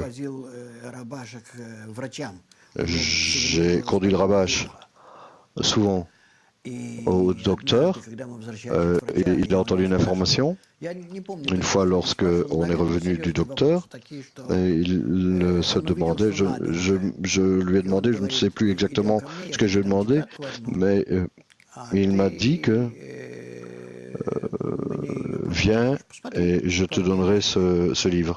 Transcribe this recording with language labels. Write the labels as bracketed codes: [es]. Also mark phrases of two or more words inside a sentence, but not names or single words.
[ru] возил рабашек врачам. [fr] j'ai conduit le Rabash souvent [ru] И [fr] au docteur, [ru] однажды, когда мы возвращались от [fr] et [ru] врача, [fr] il a entendu une information. [ru] я не помню, [fr] Une fois, lorsque on est revenu du docteur, et il se demandait, je lui ai demandé, je ne sais plus exactement ce que je lui ai demandé, mais il m'a dit que viens et je te donnerai ce livre.